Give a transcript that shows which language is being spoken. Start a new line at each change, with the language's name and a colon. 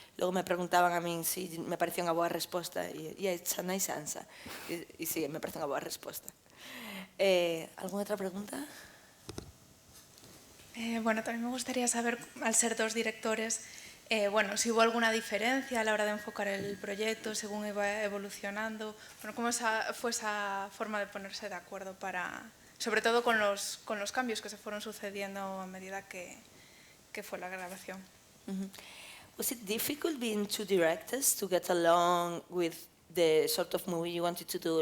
Galician: Logo me preguntaban a min se me parecía unha boa resposta, e
English: it's a nice answer.
Galician: E sí, me parece unha boa resposta.
Spanish: ¿Alguna otra pregunta? Bueno, también me gustaría saber, al ser dos directores, bueno, si hubo alguna diferencia a la hora de enfocar el proyecto según iba evolucionando, bueno, cómo fue esa forma de ponerse de acuerdo sobre todo con los cambios que se fueron sucediendo a medida que fue la grabación.
English: Was it difficult being two directors to get along with the sort of movie you wanted to do?